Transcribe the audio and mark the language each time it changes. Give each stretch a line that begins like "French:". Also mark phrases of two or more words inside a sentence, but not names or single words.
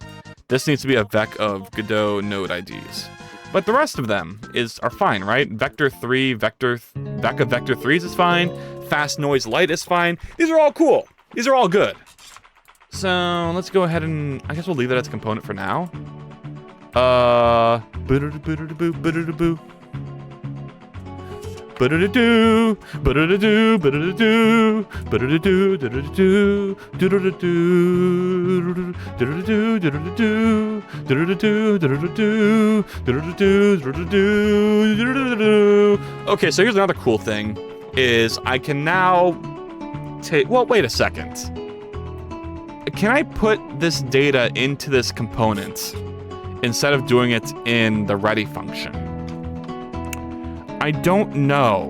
English: This needs to be a vec of Godot node IDs. But the rest of them are fine, right? Vector 3, vec of vector 3s is fine. Fast noise light is fine. These are all cool. These are all good. So let's go ahead and, I guess we'll leave it as a component for now. Ba-da-da-doo, ba-da-da-doo, ba-da-da-doo, ba-da-da-doo, da-da-da-doo, do-da-da-doo, do-da-da-doo, do-da-da-doo, do-da-da-doo, do-da-da-doo, do-da-da-doo, do-da-da-doo, do-da-da-doo. Okay, so here's another cool thing, is I can now take, well, wait a second. Can I put this data into this component instead of doing it in the ready function? I don't know.